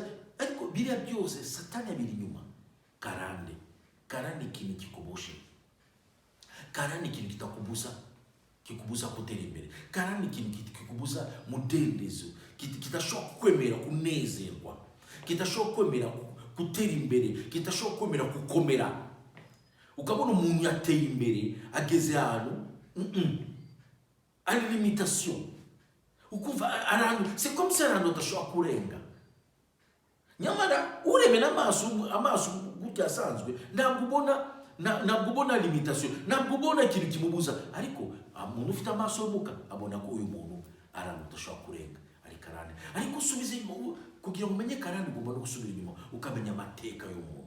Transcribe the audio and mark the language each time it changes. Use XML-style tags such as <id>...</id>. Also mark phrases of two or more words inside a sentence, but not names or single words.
<rw>Ariko biriya byose Satani abiri nyuma. Karande ikintu kikuboshe, karande ikintu kikubuza gutera imbere, karande ikintu kikubuza mudendezo, kitashobora kwemera kunezerwa, kitashobora kwemera gutera imbere, kitashobora kwemera gukomera. Ukabona umuntu yateye imbere ageze ahantu ari limitation, ukumva</rw> <fr>c'est comme ça</fr> <rw>ahantu udashobora kurenga. Nyamara ureme n'amaso gutya asanzwe, ntabwo ubona limitation, ntabwo ubona ikintu kimubuza. Ariko umuntu ufite amaso y'umuka abona ko uyu muntu ahantu udashobora kurenga, ariko karande. Ariko usubize inyuma kugira ngo umenye karande ugomba no gusubira inyuma ukamenya amateka y'umuntu.</rw>